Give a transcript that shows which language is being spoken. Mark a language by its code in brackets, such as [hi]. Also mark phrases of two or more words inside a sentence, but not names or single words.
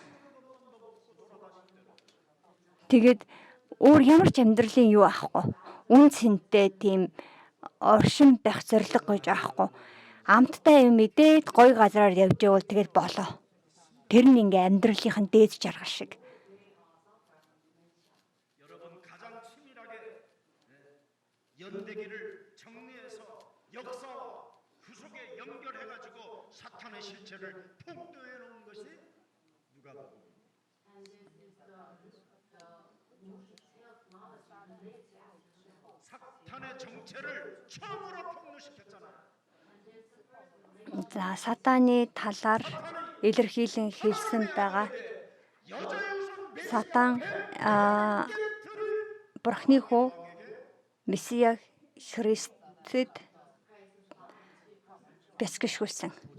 [mn] Тэгээд өөр ямар ч амьдралын юу аахгүй. Үн цэнтэй тийм оршин байх зориг гэж аахгүй. Амттай юм мэдээд гоё газараар явж байвал тэгээд болоо. Тэр нь ингээ амьдралынхын дээд жаргал шиг. [ko] 연대기를 정리해서 역사와 그 속에 연결해가지고 사탄의 실체를 폭도해 놓은 것이 누가복음. 사탄의 정체를 처음으로 폭로시켰잖아요. [mn] За сатаны талаар илэрхийлэн хэлсэн байгаа. Сатан Бурхны хүү Месиа Христэд бясалгашуулсан.